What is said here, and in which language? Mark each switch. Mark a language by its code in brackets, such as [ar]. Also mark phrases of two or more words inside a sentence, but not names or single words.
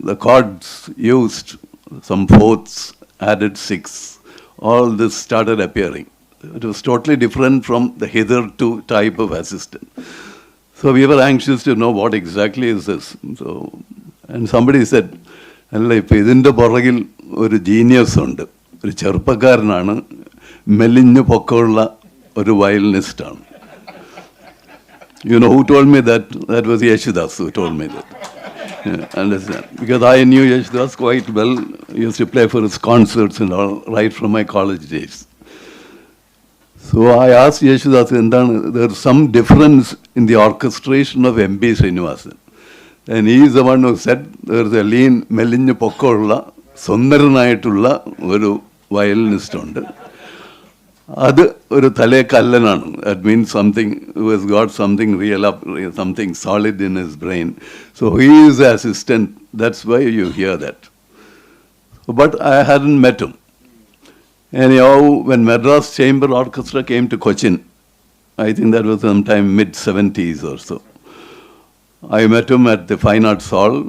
[en] The chords used, some fourths, added sixths. All this started appearing. It was totally different from the hitherto type of assistant. So we were anxious to know what exactly is this. So, and somebody said, [ml] "ഇതിന്റെ പുറകിൽ ഒരു genius ഉണ്ട്. ഒരു ചെറുപ്പക്കാരനാണ്, മെലിഞ്ഞു പൊക്കമുള്ള ഒരു violinist ആണ്." [en] You know who told me that? That was Yeshudas who told me that. Yeah, understand? Because I knew Yeshudas quite well. He used to play for his concerts and all right from my college days. So I asked Yeshudas, there's some difference in the orchestration of M.B. Srinivasan. And he is the one who said, there's a lean, [ml] മെലിഞ്ഞു പൊക്കമുള്ള, സുന്ദരനായിട്ടുള്ള ഒരു violinist ഉണ്ട്. അത് ഒരു തലെ കള്ളനാണ്. [en] That means something who has got something real up, something solid in his brain. So he is the assistant. That's why you hear that. But I hadn't met him. Anyhow, when Madras Chamber Orchestra came to Cochin, I think that was sometime mid-70s or so, I met him at the Fine Arts Hall.